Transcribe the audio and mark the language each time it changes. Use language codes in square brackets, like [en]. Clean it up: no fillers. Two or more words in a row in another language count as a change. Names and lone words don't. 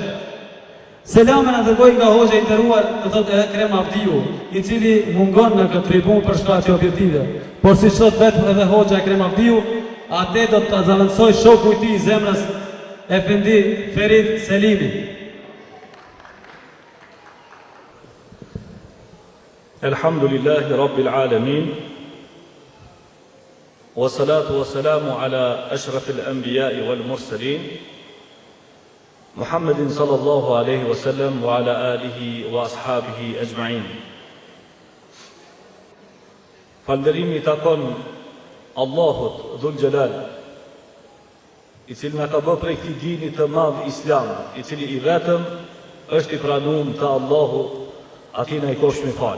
[sq] Selamen e dërgoj nga hoxha i nderuar, do thotë Ekrem Avdiu, i cili mungon në këtë tribunë për shkaqe objektive. Por si thot vetëm edhe hoxha Ekrem Avdiu, atë do të zavancoj shoku i tij i zemrës Efendi Ferit Selimi. [ar] الحمد لله رب العالمين والصلاة والسلام على أشرف الأنبياء والمرسلين محمد صلى الله عليه وسلم وعلى آله وأصحابه أجمعين. [sq] Falënderimi takon Allahut Dhul Jalal, i cili na ka bërë prej këtij dini të madh Islam, i cili i vetëm është i pranuar te Allahu, atij na i koshmi fal.